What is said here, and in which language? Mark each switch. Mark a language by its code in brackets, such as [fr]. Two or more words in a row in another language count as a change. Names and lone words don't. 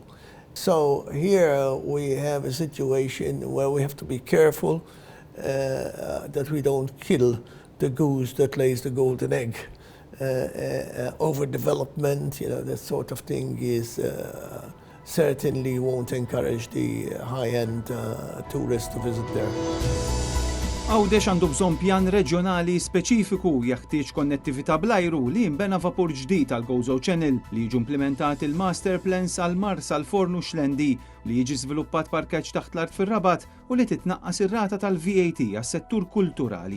[en] So here we have a situation where we have to be careful that we don't kill the goose that lays the golden egg. Overdevelopment, you know, that sort of thing is certainly won't encourage the high-end tourists to visit there. [mt] Għawdex għandu bżonn pjan reġjonali speċifiku jeħtieġ konnettività bl-ajru li jinbena vapur ġdid għal Gozo Channel li jiġu implementati l- [en] master plans [mt] għal Mars għal Fornu Xlendi li jiġi żviluppat parkeġġ taħt l-art fir-Rabat u li titnaqqas ir-rata tal-VAT għas-settur kulturali.